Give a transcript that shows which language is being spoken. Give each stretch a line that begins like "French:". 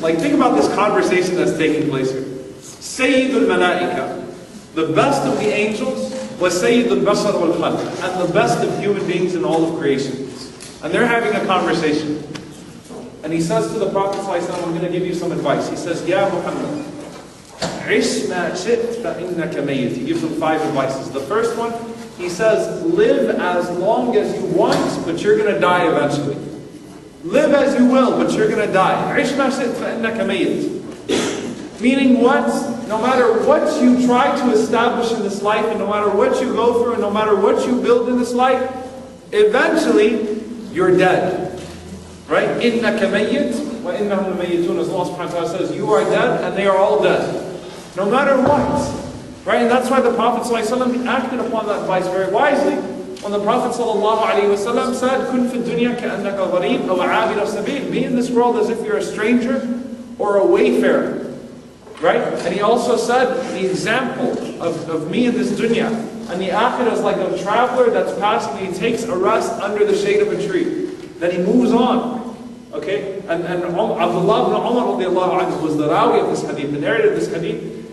English: Like, think about this conversation that's taking place here. Sayyidul Malaika, the best of the angels, was Sayyidul Bashar wal Khalq, and the best of human beings in all of creation. And they're having a conversation. And he says to the Prophet ﷺ, I'm going to give you some advice. He says,
Arabic: Ya Muhammad, عِشْ مَا شِئْتَ فَإِنَّكَ مَيِّتٌ.
English: He gives him 5 advices. The first one, he says, live as long as you want, but you're going to die eventually. Live as you will, but you're going to die.
Arabic: عِشْ مَا شِئْتَ فَإِنَّكَ مَيِّتٌ.
English: Meaning what? No matter what you try to establish in this life, and no matter what you go through, and no matter what you build in this life, eventually, you're dead. Right?
Arabic: إِنَّكَ مَيِّتٌ وَإِنَّهُمْ مَيِّتُونَ.
English: As Allah subhanahu wa ta'ala says, you are dead and they are all dead. No matter what. Right? And that's why the Prophet ﷺ acted upon that advice very wisely. When the Prophet ﷺ said,
Arabic: كُنْ فِي الدُّنْيَا كَأَنَّكَ غَرِيبٌ أَوْ عَابِرَ سَبِيلٍ.
English: Be in this world as if you're a stranger or a wayfarer. Right? And he also said, the example of me in this dunya and the akhirah is like a traveler that's passing, he takes a rest under the shade of a tree. Then he moves on. Okay? And Abdullah ibn Umar was the rawi of this hadith, the narrator of this hadith.